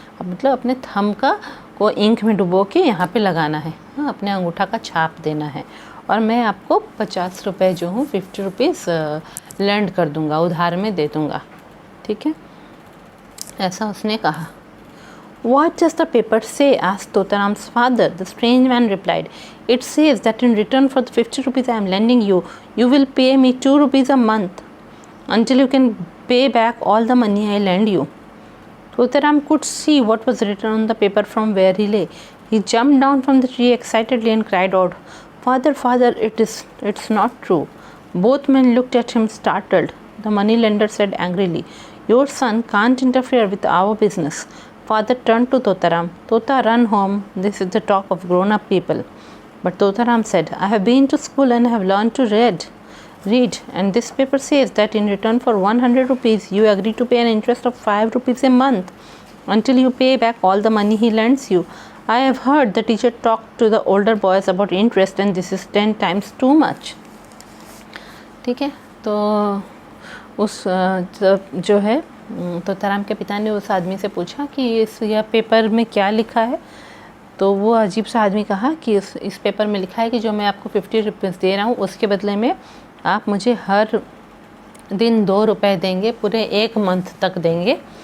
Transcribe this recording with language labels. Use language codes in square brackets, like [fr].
[hi] अब मतलब अपने थंब को इंक में डुबो के यहाँ पे लगाना है, अपने अंगूठा का छाप देना है, और मैं आपको 50 रुपये जो हूँ 50 रुपीज़ लैंड कर दूँगा, उधार में दे दूँगा, ठीक है, ऐसा उसने कहा। [en] What does the paper say? asked Totaram's father. The strange man replied, "It says that in return for the 50 rupees I am lending you, you will pay me 2 rupees a month until you can pay back all the money I lend you." Totaram could see what was written on the paper from where he lay. He jumped down from the tree excitedly and cried out, "Father, father, it's not true." Both men looked at him startled. The moneylender said angrily, "Your son can't interfere with our business. father turned to Totaram. Tota, run home. This is the talk of grown-up people. But Totaram said, I have been to school and have learned to read, and this paper says that in return for 100 rupees, you agree to pay an interest of 5 rupees a month until you pay back all the money he lends you. I have heard the teacher talk to the older boys about interest, and this is 10 times too much. [hi] ठीक है, तो उस जो है तोताराम के पिता ने उस आदमी से पूछा कि यह पेपर में क्या लिखा है। तो वो अजीब सा आदमी कहा कि इस पेपर में लिखा है कि जो मैं आपको 50 रुपीज़ दे रहा हूँ उसके बदले में आप मुझे हर दिन 2 रुपये देंगे, पूरे 1 मंथ तक देंगे।